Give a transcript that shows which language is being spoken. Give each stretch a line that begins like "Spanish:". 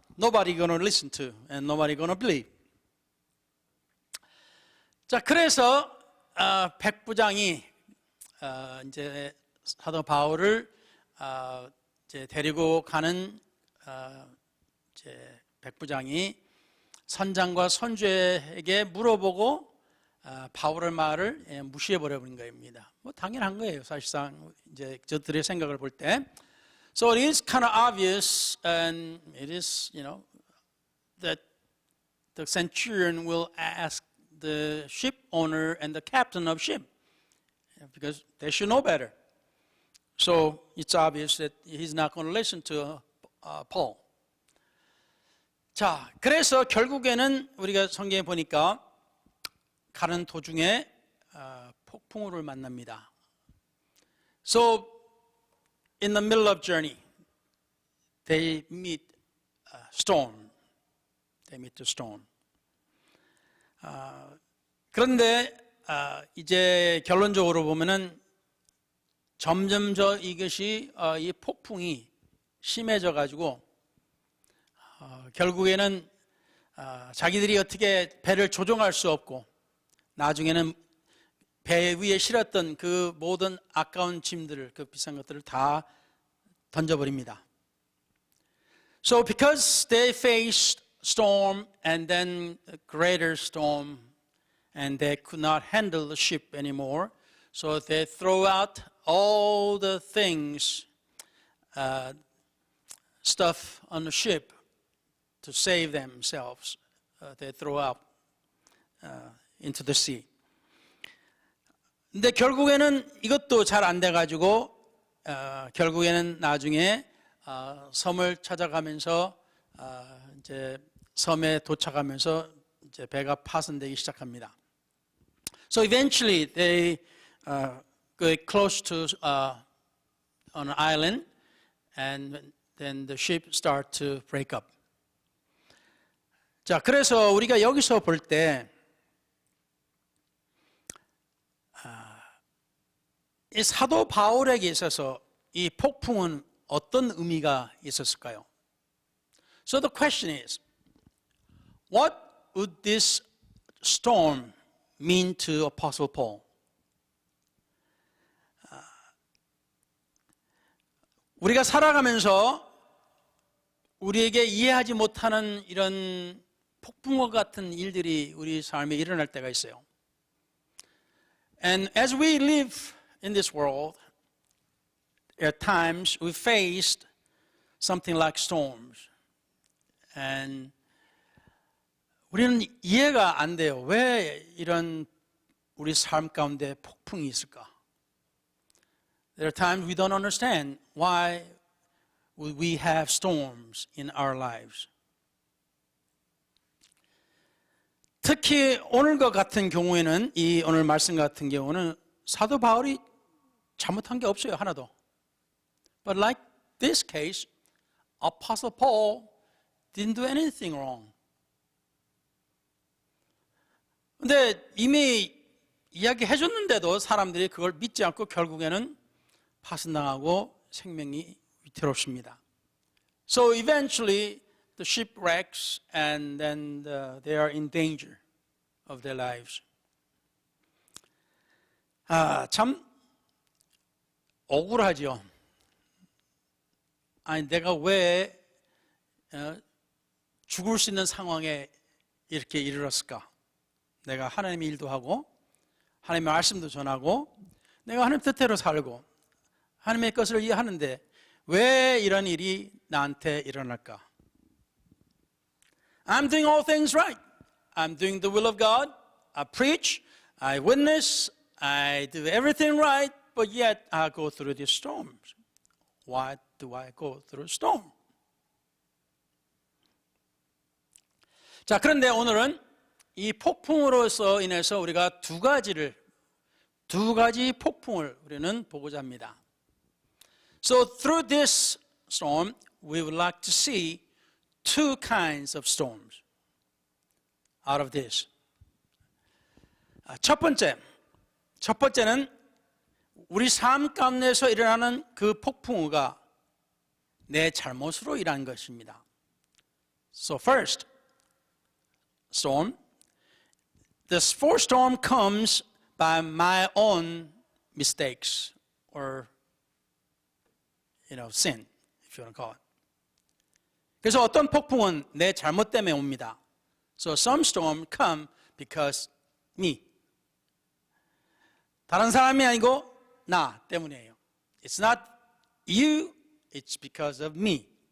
English: Nobody going to listen to and nobody going to believe.
Korean: 자, 그래서 백부장이 이제 사도 바울을 이제 데리고 가는 이제 백부장이 선장과 선주에게 물어보고 바울의 말을 무시해 버려 버린 겁니다. 뭐 당연한 거예요. 사실상 이제 저들의 생각을 볼 때.
English: So it is kind of obvious, and it is, that the centurion will ask the ship owner and the captain of ship, because they should know better. So it's obvious that he's not going to listen to Paul.
Korean: 자, 그래서 결국에는 우리가 성경에 보니까 가는 도중에 폭풍우를 만납니다.
English: So in the middle of journey, they meet a storm. They meet the storm.
Korean: 그런데 이제 결론적으로 보면은 점점 이것이 이 폭풍이 심해져 가지고 결국에는 자기들이 어떻게 배를 조종할 수 없고 나중에는 배 위에 실었던 그 모든 아까운 짐들을, 그 비싼 것들을 다 던져버립니다.
English: So because they faced storm and then a greater storm and they could not handle the ship anymore, so they throw out all the things, stuff on the ship to save themselves. They throw out into the sea.
Korean: 근데 결국에는 이것도 잘 안 돼가지고 결국에는 나중에 섬을 찾아가면서 이제 섬에 도착하면서 이제 배가 파손되기 시작합니다.
English: So eventually they get close to an island, and then the ship start to break up.
Korean: 자, 그래서 우리가 여기서 볼 때 이 사도 바울에게 있어서 이 폭풍은 어떤 의미가 있었을까요?
English: So the question is, what would this storm mean to Apostle Paul?
Korean: 우리가 살아가면서 우리에게 이해하지 못하는 이런 폭풍과 같은 일들이 우리 삶에 일어날 때가 있어요.
English: And as we live in this world, at times we faced something like storms.
Korean: And 우리는 이해가 안 돼요. 왜 이런 우리 삶 가운데 폭풍이 있을까?
English: There are times we don't understand why we have storms in our lives.
Korean: 특히 오늘과 같은 경우에는, 이 오늘 말씀 같은 경우는 사도 바울이 잘못한 게 없어요, 하나도.
English: But like this case, Apostle Paul didn't do anything wrong.
Korean: 근데 이미 이야기해 줬는데도 사람들이 그걸 믿지 않고 결국에는 파손당하고 생명이 위태롭습니다.
English: So eventually the ship wrecks and then they are in danger of their lives.
Korean: 참 억울하죠. 아니, 내가 왜 죽을 수 있는 상황에 이렇게 이르렀을까? 내가 하나님의 일도 하고 하나님의 말씀도 전하고 내가 하나님 뜻대로 살고 하나님의 것을 이해하는데 왜 이런 일이 나한테 일어날까?
English: I'm doing all things right. I'm doing the will of God. I preach, I witness, I do everything right, but yet I go through these storms. Why do I go through storm?
Korean: 자, 그런데 오늘은 이 폭풍으로서 인해서 우리가 두 가지 폭풍을 우리는 보고자 합니다.
English: So through this storm, we would like to see two kinds of storms out of this.
Korean: 첫 번째는 우리 삶 가운데서 일어나는 그 폭풍우가 내 잘못으로 일어난 것입니다.
English: So first, storm. This first storm comes by my own mistakes or sin, if you want to call it.
Korean: 그래서 어떤 폭풍은 내 잘못 때문에 옵니다.
English: So some storm come because me.
Korean: 다른 사람이 아니고 나 때문이에요.
English: It's not you, it's because of me.